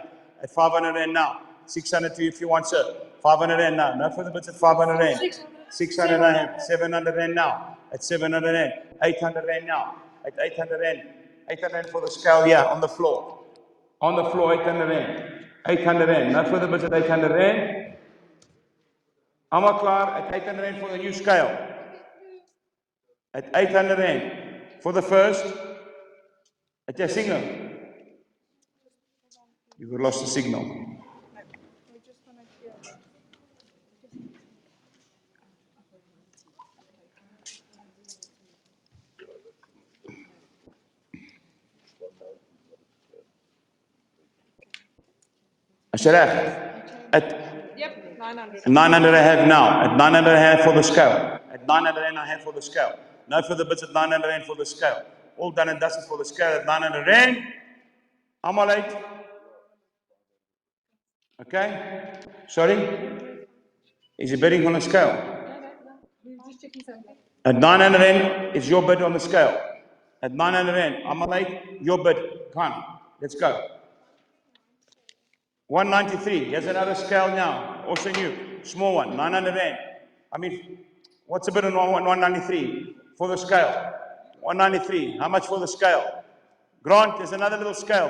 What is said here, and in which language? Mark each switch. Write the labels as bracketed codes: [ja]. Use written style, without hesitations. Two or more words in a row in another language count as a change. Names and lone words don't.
[en] At 500 Rand now. 600 to you if you want, sir. 500 Rand now. No further bids at 500 Rand. 600 I have. 700 Rand now. At 700 Rand. 800 Rand now. At 800 Rand. 800 Rand for the scale, yeah, on the floor. On the floor, 800 Rand. 800 Rand. No further bids at 800 Rand. [af] Almal klaar [en] at 800 Rand for the new scale. At 800 Rand for the first. At your signal. You lost the signal. [af] As jy reg? [en] At Yep, 900. 900 I have now. At 900 I have for the scale. At 900 Rand I have for the scale. No further bids at 900 Rand for the scale. All done and dusted for the scale at 900 Rand. [af] Almal uit. [en] Okay? Sorry? Is he bidding on the scale? Just checking something. At 900 Rand is your bid on the scale. At 900 Rand, [af] almal uit. [en] Your bid. Come. Let's go. 193. Here's another scale now. Also new. Small one. 900 Rand. I mean, what's the bid on 193 for the scale? 193. How much for the scale? Grant, there's another little scale.